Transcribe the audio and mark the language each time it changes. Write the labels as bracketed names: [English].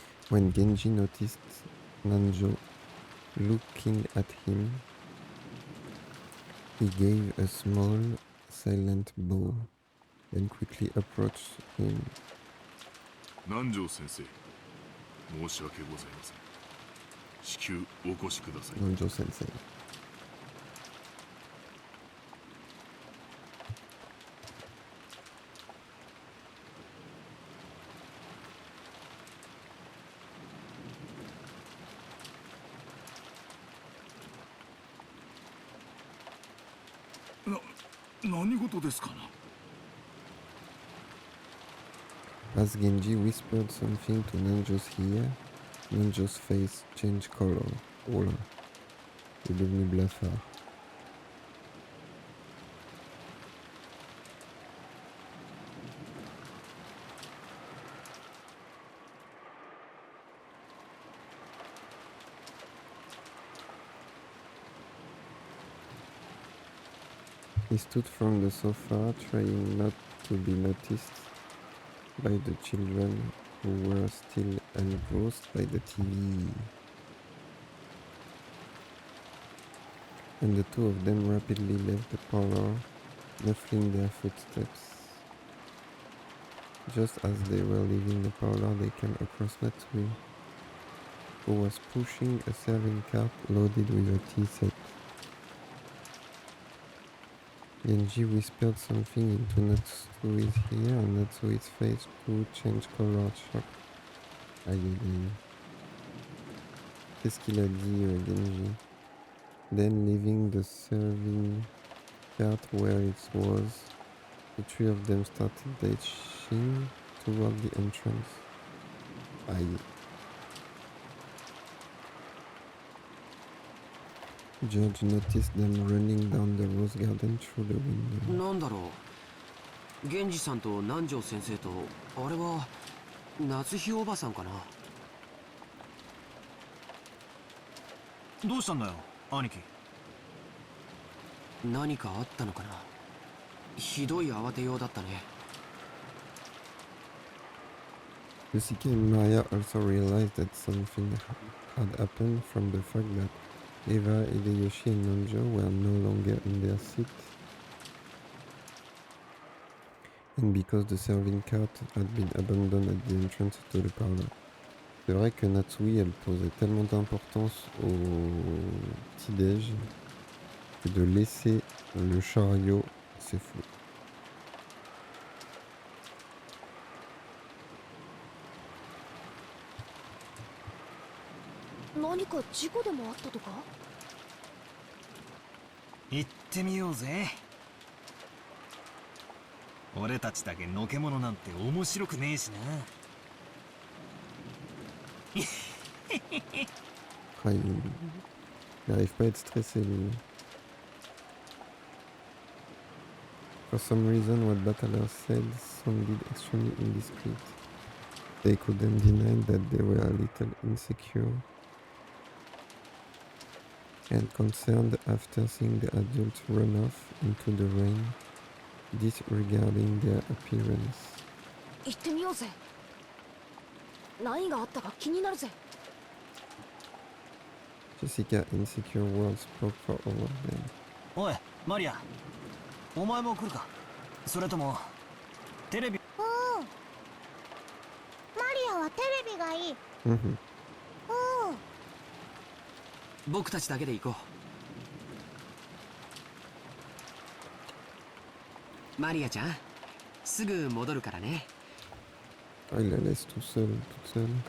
[English] When Genji noticed Nanjo looking at him, he gave a small, silent bow, then quickly approached him. [Japanese] Nanjo sensei, 申し訳ございません。至急お越しください。 Nanjo sensei. 何事ですかな。 [English] As Genji whispered something to Nanjo's ear, Nanjo's face changed color. [French] Oh là, il est devenu blafard. [English] He stood from the sofa, trying not to be noticed by the children who were still engrossed by the TV. And the two of them rapidly left the parlor, muffling their footsteps. Just as they were leaving the parlor, they came across Natsui, who was pushing a serving cart loaded with a tea set. Genji whispered something into Natsui's ear, and Natsui's face too changed color, shocked. [French] Aïe aïe aïe. Qu'est-ce qu'il a dit, Genji? [English] Then, leaving the serving cart where it was, the three of them started dashing toward the entrance. Aïe. George noticed them running down the rose garden through the window. [Japanese] なんだろう。源氏さんと南條先生とあれは夏日おばさんかな。どうしたんだよ、兄貴。何かあったのかな。ひどい慌てようだったね。 [English] Yosuke and Maya also realized that something had happened from the fact that Eva, Hideyoshi, and Nanjo were no longer in their seat, and because the serving cart had been abandoned at the entrance to the parlor. [French] C'est vrai que Natsui, elle posait tellement d'importance au petit-déj que de laisser le chariot, c'est fou. [Japanese] 何か事故でもあったとか？行ってみようぜ。俺たちだけのけ者なんて面白くねえしな。 [French] Ah, il n'arrive pas à être stressé, lui. [English] For some reason, what Bataller said sounded extremely indiscreet. They couldn't deny that they were a little insecure and concerned after seeing the adults run off into the rain, disregarding their appearance. [Japanese] 行ってみようぜ。何があったか気になるぜ。 [English] Jessica, insecure words spoke for all of them. [Japanese] おいマリア、お前も来るか。それともテレビ。うん。マリアはテレビがいい。 Mhm. うん。僕たちだけで行こう。マリアちゃん、すぐ戻るからね。 [French] Ah, il la laisse tout seul, toute seule.